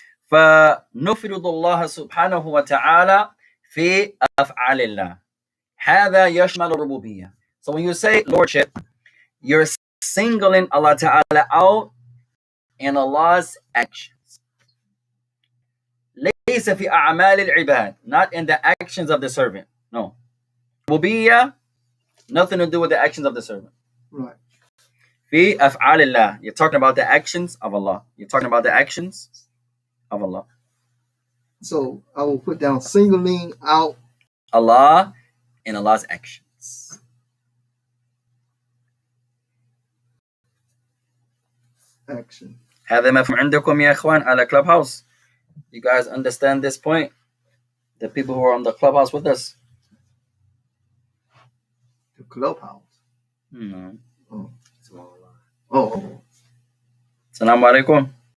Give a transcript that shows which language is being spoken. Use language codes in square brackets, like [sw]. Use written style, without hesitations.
[ar] فنفرض الله سبحانه وتعالى في أفعال الله. هذا يشمل الربوبية. [en] So when you say lordship, you're singling Allah Ta'ala out in Allah's actions. [ar] ليس في أعمال العباد, [en] not in the actions of the servant. No. ربوبية, nothing to do with the actions of the servant. Right. [ar] في أفعال الله. [en] You're talking about the actions of Allah. You're talking about the actions of Allah. So I will put down singling out Allah in Allah's actions. Action. [ar] هذا مفهوم عندكم يا إخوان على Clubhouse? [en] You guys understand this point? The people who are on the Clubhouse with us? The Clubhouse? No. Oh. Oh. [ar] Assalamu alaikum.